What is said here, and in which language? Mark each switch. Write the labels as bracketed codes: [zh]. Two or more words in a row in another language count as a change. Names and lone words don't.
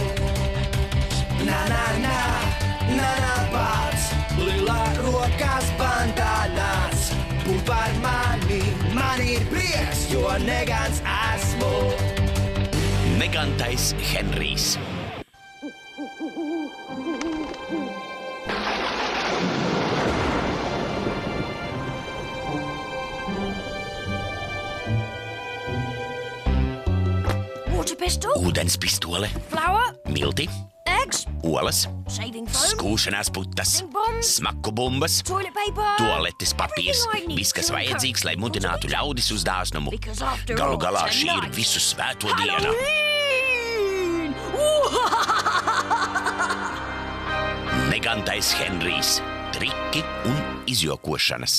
[lv] Na, pats, lilā rokas bandānās. Būt par mani, man ir prieks, jo negans esmu. Negantais Henrijs. [en] Water pistol. [lv] Ūdens pistole. [en] Flour. [lv] Milti. [en] Eggs. [lv] Olas. [en] Shaving foam. [lv] Skūšanās putas. Smaku bumbas. [en] Toilet paper. [lv] Tualetes papīrs. Viss, kas vajadzīgs, lai mudinātu ļaudis uz dāsnumu. Galu galā šī ir visu svēto diena. Negantais Henrijs. Triki un izjokošanas.